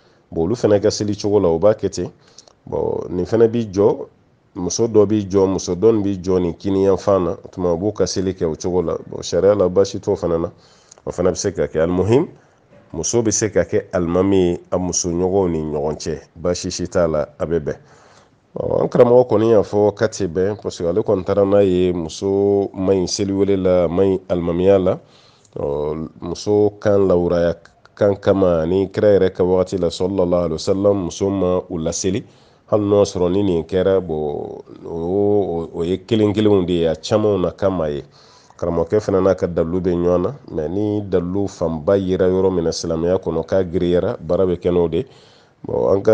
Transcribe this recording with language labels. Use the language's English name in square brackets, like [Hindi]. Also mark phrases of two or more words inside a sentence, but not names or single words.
[Bambara] bon olu fana ka seli cogo la o b'a kɛ ten bon nin fana bi jɔ muso dɔ bi jɔ muso dɔ bi jɔ nin kini yan fan na tuma u b'u ka seli kɛ o cogo la bon sariya la baasi t'o fana na o fana bɛ se ka kɛ almuhim muso bɛ se ka kɛ alimami ye a muso ɲɔgɔnw ni ɲɔgɔn cɛ baasi si t'a la a bɛ bɛn an karamɔgɔ kɔni y'a fɔ k'a tɛ bɛn [French] parce que [Bambara] ale kɔni taara n'a ye muso ma ɲi seliwele la ma ɲi alimamiya la muso kan lawuraya kan kama ni kira yɛrɛ ka wagati la [Arabic] صلى الله عليه وسلم [Bambara] muso ma u laseli hali n'o sɔrɔ ni nin kɛra bon o ye kelen kelenw de ye a camanw na kama ye karamɔgɔkɛ fana n'a ka dalilu bɛ ɲɔgɔn na mais ni dalilu fanba yera yɔrɔ min na silamɛya kɔnɔ k'a giriyara baara bɛ kɛ n'o de bon an